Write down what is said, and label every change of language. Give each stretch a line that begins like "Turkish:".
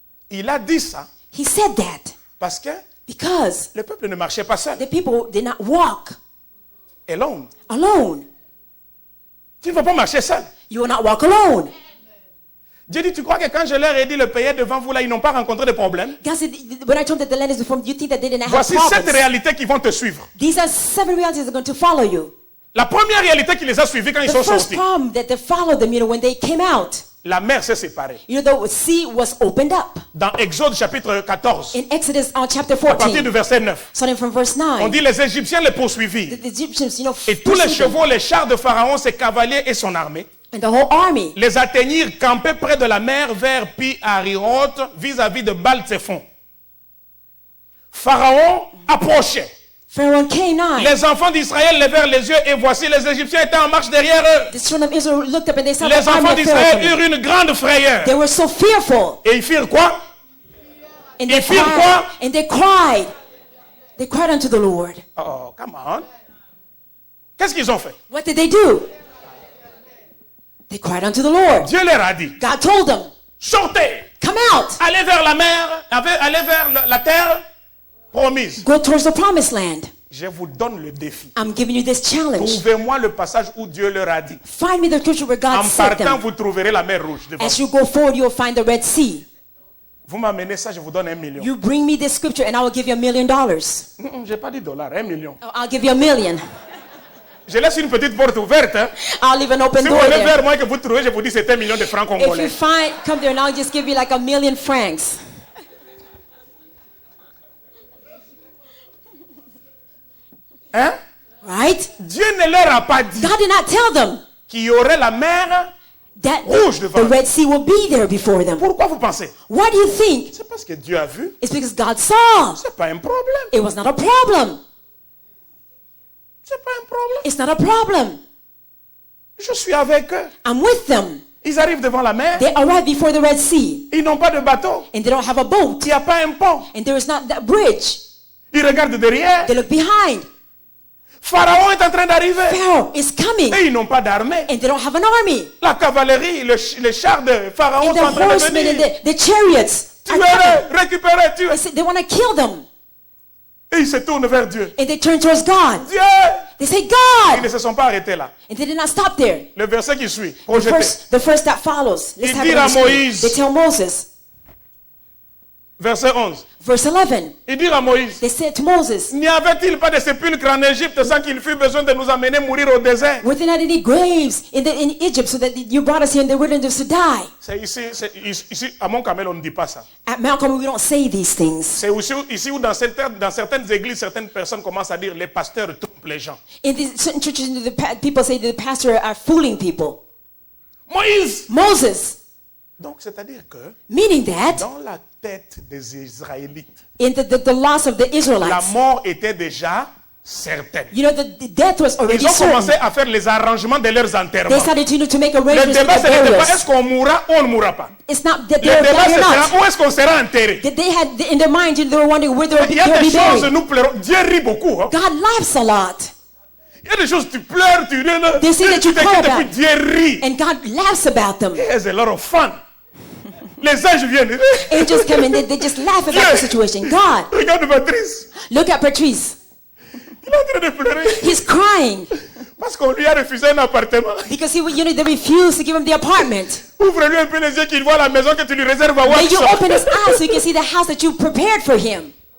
French: Il a dit ça
English: He said that
French: parce que
English: because
French: le peuple ne marchait pas seul.
English: the people did not walk Alone. alone.
French: Tu ne vas pas marcher seul.
English: You will not walk alone.
French: Dieu dit, tu crois que quand je leur ai dit le pays est devant vous là, ils n'ont pas rencontré de problème?
English: God said, when I told them that the land is before them, you think that they didn't have
French: Voici 7
English: problems?
French: réalités qui vont te suivre.
English: These are 7 realities that are going to follow you.
French: La première réalité qui les a suivis quand ils
English: The
French: sont
English: first
French: sortis,
English: problem that they followed them, when they came out,
French: la mer s'est séparée.
English: the sea was opened up.
French: Dans Exode chapitre 14,
English: In Exodus chapter
French: à partir du
English: 14,
French: verset 9,
English: starting from verse
French: on
English: 9,
French: dit les Égyptiens les poursuivirent.
English: the Egyptians,
French: Et tous les
English: pursued them,
French: chevaux, les chars de Pharaon, ses cavaliers et son armée,
English: and the whole army,
French: les atteignirent campés près de la mer vers Pi-Hahiroth, vis-à-vis de Baal-Tsephon. Pharaon approchait.
English: Pharaoh came nigh.
French: Les enfants d'Israël levèrent les yeux et voici les Égyptiens étaient en marche derrière eux.
English: The children of Israel looked up and they saw
French: Les
English: the army
French: enfants
English: of
French: d'Israël
English: Pharaoh coming.
French: eurent une grande frayeur.
English: They were so fearful,
French: Et ils firent quoi?
English: and they
French: Ils firent
English: cried.
French: quoi?
English: And they cried. They cried unto the Lord. Oh, come on.
French: Qu'est-ce qu'ils ont fait?
English: What did they do? They cried unto the Lord.
French: Dieu leur a dit,
English: God told them,
French: sortez,
English: come out,
French: allez vers la mer, allez vers la terre promise.
English: go towards the promised land.
French: Je vous donne le défi.
English: I'm giving you this challenge.
French: Trouvez-moi le passage où Dieu leur a dit.
English: Find me the scripture where God
French: En
English: said
French: partant,
English: them.
French: vous trouverez la mer rouge devant
English: As
French: vous.
English: you go forward, you'll find the Red Sea.
French: Vous m'amenez ça, je vous donne 1 million.
English: You bring me this scripture and I will give you $1 million.
French: J'ai pas dit dollars, 1 million.
English: I'll give you $1 million.
French: Je laisse une petite porte ouverte. Hein.
English: I'll leave an open
French: Si vous
English: door
French: venez
English: there.
French: vers moi et que vous trouvez, je vous dis c'est 1 million de francs
English: If you
French: congolais.
English: find, come there and I'll just give you like $1 million francs.
French: Hein?
English: Right?
French: Dieu ne leur a pas dit
English: God did not tell them
French: qu'il y aurait la mer.
English: that
French: Rouge devant.
English: the Red Sea will be there before them.
French: Pourquoi vous pensez?
English: Why do you think?
French: C'est parce que Dieu a vu.
English: It's because God saw.
French: C'est pas un problème.
English: It was not a problem.
French: C'est pas un problème.
English: It's not a problem.
French: Je suis avec eux.
English: I'm with them.
French: Ils arrivent devant la mer.
English: They arrive before the Red Sea
French: Ils n'ont pas de bateau.
English: and they don't have a boat
French: Il n'y a pas un pont.
English: and there is not that bridge.
French: Ils regardent derrière.
English: They look behind.
French: Pharaon est en train d'arriver.
English: Pharaoh is coming
French: Et ils n'ont pas d'armée.
English: and they don't have an army.
French: La cavalerie, les chars de Pharaon
English: And
French: sont en
English: the
French: train de
English: horsemen and
French: venir.
English: the chariots are coming.
French: Tuez-les, récupérez, tuez.
English: They want to kill them.
French: Et ils se tournent vers Dieu.
English: And they turn towards God.
French: Dieu!
English: They say,
French: Ils ne
English: God!
French: se sont pas arrêtés là.
English: And they did not stop there.
French: Le verset qui suit,
English: The
French: projeté.
English: first that follows. Let's
French: Ils
English: have it
French: dirent
English: on
French: à
English: the screen.
French: Moïse.
English: They tell Moses.
French: Verset 11.
English: Verse 11.
French: Ils dirent à Moïse,
English: They said to Moses,
French: n'y avait-il pas de sépulcre en Égypte sans qu'il fût besoin de nous amener mourir au désert?
English: were there not any graves in Egypt so that you brought us here in the wilderness to die?
French: C'est ici, à Mont-Carmel, on ne dit pas ça.
English: At Mount Carmel, we don't say these things.
French: C'est ici où dans certaines églises, certaines personnes commencent à dire les pasteurs trompent les gens.
English: In these certain churches, people say the pastor are fooling people.
French: Moïse!
English: Moses,
French: Donc, c'est-à-dire que
English: meaning that
French: dans la tête des Israélites,
English: in the loss of the
French: la
English: Israelites,
French: mort était déjà certaine.
English: you know, the death was already
French: Ils ont commencé
English: certain.
French: à faire les arrangements de leurs enterrements.
English: They started to make
French: Le
English: arrangements
French: débat,
English: for
French: ce
English: their
French: n'était pas
English: burials.
French: est-ce qu'on mourra ou on ne mourra pas.
English: It's not that
French: Le
English: they're
French: débat,
English: dying
French: ce
English: or
French: sera
English: not.
French: où est-ce qu'on sera enterré.
English: That they had in their mind, they were wondering where they
French: Il y a
English: would
French: des
English: be
French: choses,
English: buried.
French: nous pleurons. Dieu rit beaucoup. Hein.
English: God laughs a lot.
French: Il y a des choses, tu pleures, tu
English: They say that
French: tu
English: you cry
French: t'inquiètes, et
English: about
French: puis Dieu rit.
English: And God laughs about them. He has a lot of fun.
French: Les anges viennent.
English: Angels come and they just laugh about the situation. God,
French: Regarde Patrice.
English: look at Patrice.
French: Il est en train de pleurer.
English: He's crying
French: Parce qu'on lui a refusé un appartement.
English: because they refused to give him the apartment.
French: Ouvre-lui un peu les yeux qu'il voit la maison que tu lui réserves à
English: May you
French: Watson.
English: open his eyes so you can see the house that you prepared for him.